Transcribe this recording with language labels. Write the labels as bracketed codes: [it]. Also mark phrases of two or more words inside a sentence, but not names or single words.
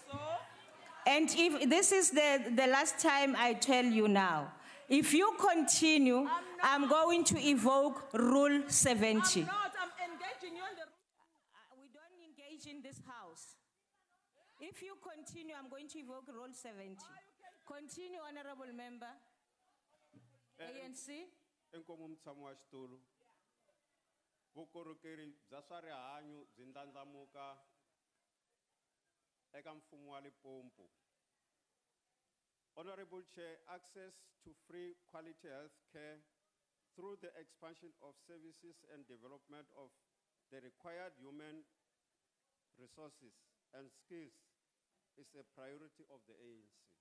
[en] And if this is the last time I tell you now, if you continue, I'm going to evoke Rule 70. I'm not. I'm engaging you in the. We don't engage in this House. If you continue, I'm going to evoke Rule 70. Continue, honorable member. ANC. [ts] Enkomu mtshami wa xitulu. Vukorhokeri bya swa rihanyu byi ndlandlamuka eka mfumo wa Limpopo. [en] Honorable Chair, access to free quality health care through the expansion of services and development of the required human resources and skills is a priority of the ANC.